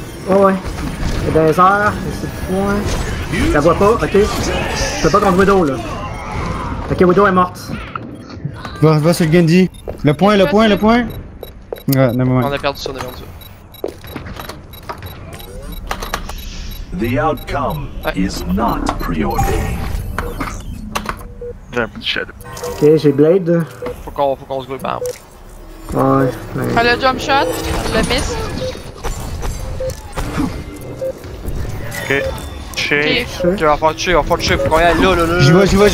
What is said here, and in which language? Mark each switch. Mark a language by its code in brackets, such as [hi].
[fr] Oh ouais. C'est dans les airs, c'est le point. Je la vois pas, ok. Je peux pas contre Widow là. Ok, Widow est morte. Va sur le Genji. Le point. Ouais, non, On a perdu ça, on a perdu ça. [en] The outcome is not preordained. [fr] J'ai un peu de shadow. Ok, j'ai Blade. Faut qu'on se groupe, hein. Ouais. Ah, le jump shot, le miss. Ok. Shake. Ok, on va faire tuer, faut qu'on y aille là. J'y vais.